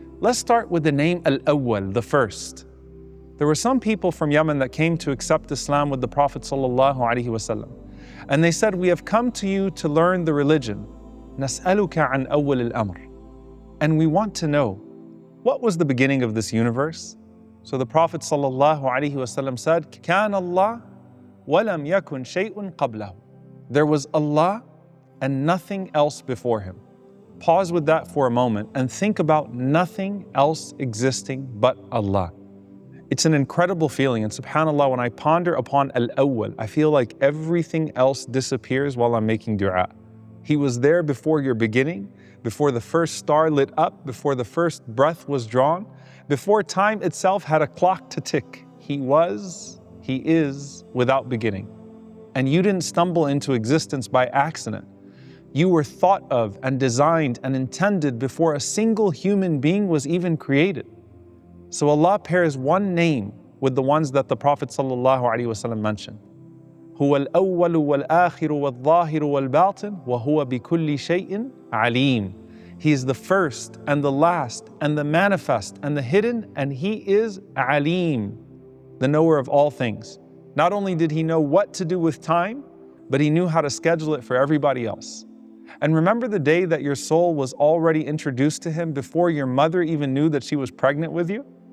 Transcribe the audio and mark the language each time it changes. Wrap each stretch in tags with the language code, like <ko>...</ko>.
<en>Let's start with the name Al-Awwal, the first. There were some people from Yemen that came to accept Islam with the Prophet ﷺ. And they said, we have come to you to learn the religion.</en> <ar>نَسْأَلُكَ عَنْ أَوَّلِ الْأَمْرِ.</ar> <en>And we want to know, what was the beginning of this universe? So the Prophet ﷺ said,</en> <ar>كَانَ اللَّهُ وَلَمْ يَكُنْ شَيْءٌ قَبْلَهُ.</ar> <en>There was Allah and nothing else before Him. Pause with that for a moment and think about nothing else existing but Allah. It's an incredible feeling, and subhanAllah, when I ponder upon Al-Awwal, I feel like everything else disappears while I'm making dua. He was there before your beginning, before the first star lit up, before the first breath was drawn, before time itself had a clock to tick. He was, He is, without beginning. And you didn't stumble into existence by accident. You were thought of and designed and intended before a single human being was even created. So Allah pairs one name with the ones that the Prophet ﷺ mentioned.</en> <ar>هو الأول والآخر والظاهر والباطن وهو بكل شيء عليم.</ar> <en>He is the first and the last and the manifest and the hidden, and He is Alim, the knower of all things. Not only did He know what to do with time, but He knew how to schedule it for everybody else. And remember the day that your soul was already introduced to Him before your mother even knew that she was pregnant with you?</en>